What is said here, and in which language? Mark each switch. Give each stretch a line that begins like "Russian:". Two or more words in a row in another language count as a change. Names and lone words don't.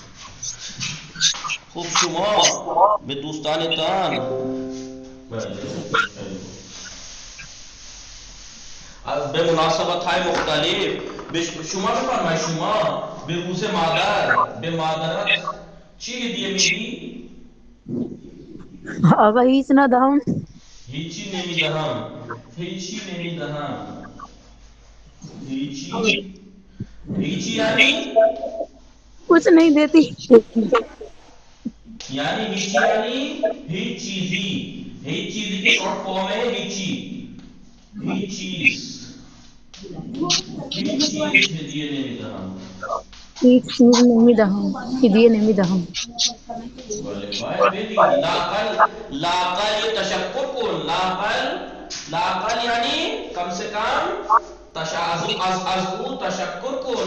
Persian: خب شما به دوستانتان بله به مناسبت های مختلف شما بفرمایید شما به روز مادر به مادرت چی هدیه میدی؟ آقا هیچ ندهم. هیچی نمیدهم. هیچی نمیدهم. هیچی یعنی
Urdu: کچھ نہیں دیتی.
Persian: یعنی هیچی یعنی هیچ چیزی. هیچ چیزی
Urdu: کی
English: short form
Urdu: ہے هیچی.
Persian: هیچ چیز. هیچ چیز هدیه نمیدهم. هیچ چیز نمیدهم. هدیه نمیدهم. بله باید بدی. لاقل یہ تشکر کن.
Urdu: لاقل یعنی کم سے کم
Persian: از او تشکر کن.